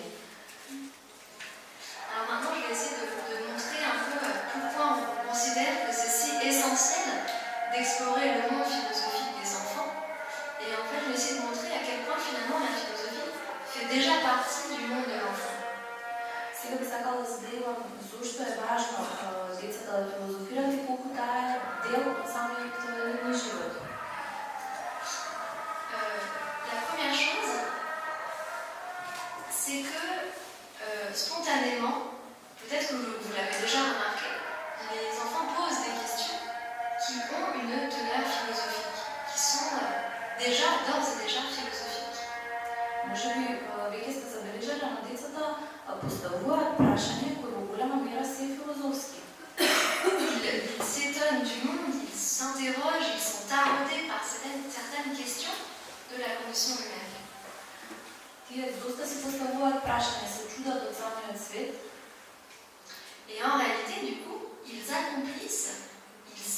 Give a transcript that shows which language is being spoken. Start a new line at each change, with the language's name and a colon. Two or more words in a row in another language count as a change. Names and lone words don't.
French: Alors maintenant, je vais essayer de montrer un peu pourquoi on considère que c'est si essentiel d'explorer le monde philosophique des enfants. Et en fait, je vais essayer de montrer à quel point finalement la philosophie fait déjà partie du monde de l'enfant.
Macedonian: Сега би сакала да задевам зошто е важно децата да филозофират и колку таа е дел од самиот нивен живот.
French: La première chose, c'est que spontanément, peut-être que vous l'avez déjà remarqué, les enfants posent des questions qui ont une teneur philosophique, qui sont d'ores et déjà philosophiques.
Macedonian: Може би веќе сте забележале на децата поставуваат прашања кои во голема мера се филозофски.
French: Ils s'étonnent du monde, ils s'interrogent, ils sont taraudés par certaines questions de la condition humaine.
Macedonian: Тие доста се поставуваат прашања, се чудат од самиот свет.
French: Et en réalité, du coup, ils accomplissent,